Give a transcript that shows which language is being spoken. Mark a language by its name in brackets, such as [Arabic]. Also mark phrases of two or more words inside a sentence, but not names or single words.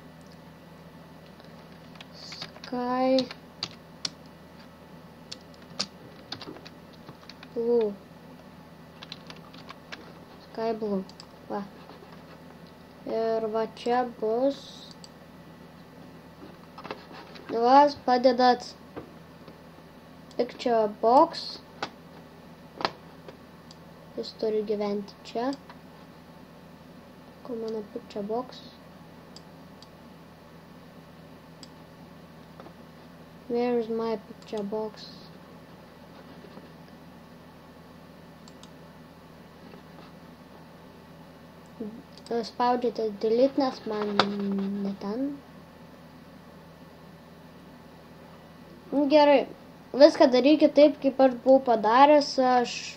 [English] sky blue, va. [Lithuanian] Ir va čia bus, vas padedat [English] picture box, [Lithuanian] jis turi gyventi čia, kur mano [English] picture box, where is my picture box? [Lithuanian] Spaudžiate delete, nes man ne ten. Gerai, viską darykit taip, kaip aš buvau padaręs.